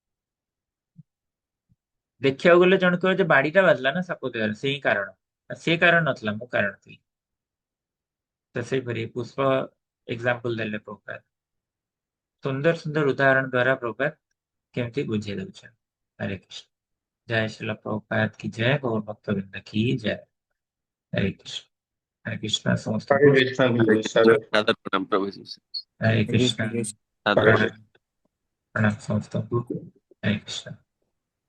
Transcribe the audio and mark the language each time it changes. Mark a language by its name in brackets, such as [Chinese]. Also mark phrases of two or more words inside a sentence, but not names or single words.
[Odia] ଦେଖିବାକୁ ଗଲେ ଜଣେ କହିବ ଯେ ବାଡିଟା ବାଜିଲା ନା ସାପ ଦେହରେ ସେଇ କାରଣ। ସେ କାରଣ ନଥିଲା ମୁଁ କାରଣ ଥିଲି। ତ ସେଇପରି ପୁଷ୍ପ ଏକ୍ସାମ୍ପଲ ଦେଲେ ପ୍ରଭୁପାଦ ସୁନ୍ଦର ସୁନ୍ଦର ଉଦାହରଣ ଦ୍ୱାରା ପ୍ରଭୁପାଦ କେମିତି ବୁଝେଇ ଦଉଛନ୍ତି। [Hindi] हरे कृष्ण जय श्रील प्रभुपाद की जय गौर भक्तवृंद की जय। हरे कृष्ण समस्त हरे कृष्ण सादर सादर प्रणाम प्रभु जी। हरे कृष्ण सादर हरे प्रणाम। प्रणाम समस्त हरे कृष्ण